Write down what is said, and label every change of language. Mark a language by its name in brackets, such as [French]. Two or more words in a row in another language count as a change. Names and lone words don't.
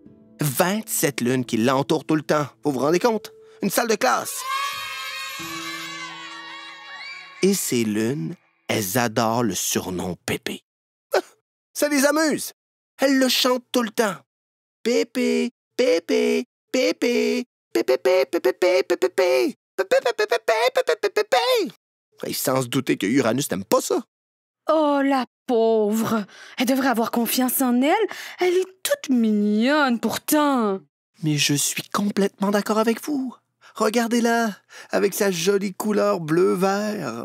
[French] 27 lunes qui l'entourent tout le temps. Vous vous rendez compte? Une salle de classe. Et ces lunes, elles adorent le surnom Pépé. Ça les amuse. Elles le chantent tout le temps. Pépé, Pépé, Pépé, Pépépé, pépépé, pépépé, pépépé, pépépé, pépépé. Et sans se douter que Uranus n'aime pas ça. Oh, la pauvre! Elle devrait avoir confiance en elle. Elle est toute mignonne, pourtant. Mais je suis complètement d'accord avec vous. Regardez-la, avec sa jolie couleur bleu-vert.